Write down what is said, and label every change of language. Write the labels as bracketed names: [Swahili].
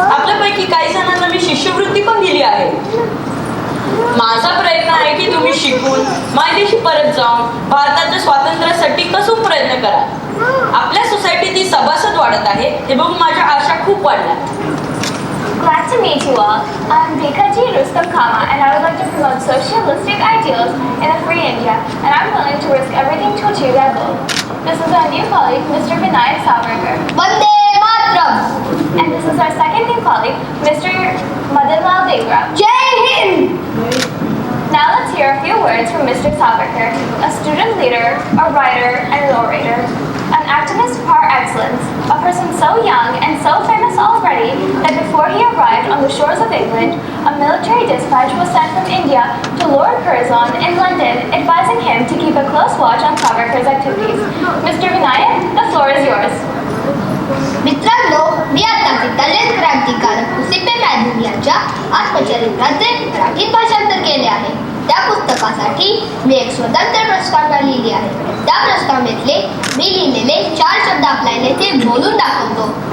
[Marathi] आपल्यापैकी काही जणांना मी शिष्यवृत्ती पण दिली आहे. माझा प्रयत्न आहे की तुम्ही शिकून मायदेशी परत जाऊन भारताच्या स्वातंत्र्यासाठी कसून प्रयत्न करा. आपल्या सोसायटीतील सभासद वाढत आहे हे बघून माझ्या आशा खूप वाढल्या. [English] Glad to meet you all. I'm Bikaji Rustam Kama and I would like to promote socialistic ideals in a free India and I'm willing to risk everything to achieve that goal. This is our new colleague, Mr. Vinayak Savarkar. [Sanskrit] Vande Mataram! [English] And this is our second new colleague, Mr. Madanlal Dhingra. [Hindi] Jai Hind! [English] Now let's hear a few words from Mr. Savarkar, a student leader, a writer, and an orator. An activist par excellence, a person so young and so famous already that before he arrived on the shores of England, a military dispatch was sent from India to Lord Curzon in London, advising him to keep a close watch on Savarkar's activities. Mr. Vinayak, the floor is yours. [Marathi] मित्रांनो, मी आता Italian क्रांतिकारक Giuseppe Mazzini यांच्या आत्मचरित्राचे मराठीत भाषांतर केले आहे. त्या पुस्तकासाठी मी एक स्वतंत्र प्रस्तावना लिहिली आहे. त्या प्रस्तावनेतले मी लिहिलेले 4 शब्द आपल्याला इथे बोलून दाखवतो.